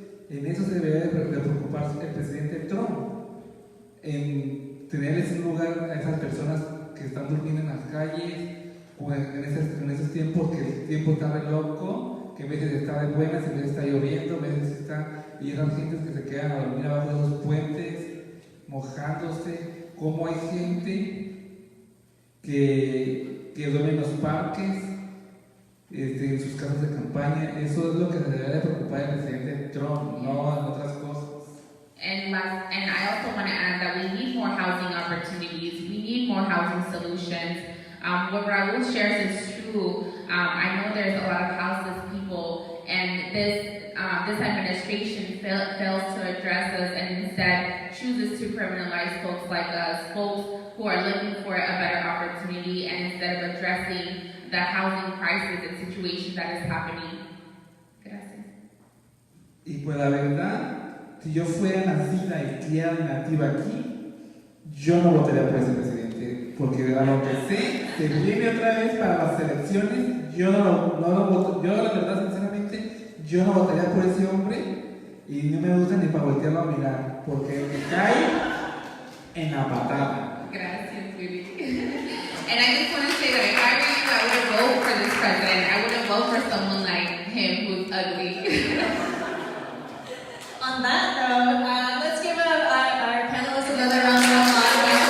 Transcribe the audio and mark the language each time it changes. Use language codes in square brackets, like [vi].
[es] En eso se debería de preocupar el presidente Trump, en tenerles un lugar a esas personas que están durmiendo en las calles, o en esos tiempos que el tiempo está re loco, que a veces está de buenas, a veces está lloviendo, a veces está, y esas gentes que se quedan a dormir abajo de esos puentes, mojándose, como hay gente que duerme en los parques, en sus casas de campaña. Eso es lo que se debería de preocupar el presidente Trump, no en otras cosas. [en] And I also want to add that we need more housing opportunities. We need more housing solutions. What Raul shares is true. I know there's a lot of houseless people, and this administration fails to address us and instead chooses to criminalize folks like us, folks who are looking for a better opportunity, and instead of addressing the housing crisis and situation that is happening. [es] Gracias. Y pues la verdad, si yo fuera nacida y criada y nativa aquí, yo no votaría por ese presidente, porque a lo que sé, se viene otra vez para las elecciones. Yo no lo voto. Yo la verdad, sinceramente, yo no votaría por ese hombre y no me gusta ni para voltearlo a mirar, porque me cae en la patada. Gracias, Vivi. [en] And I just want to say that if I were you, I wouldn't vote for this president. I wouldn't vote for someone like him who's ugly. On that note, let's give our panelists another round of applause.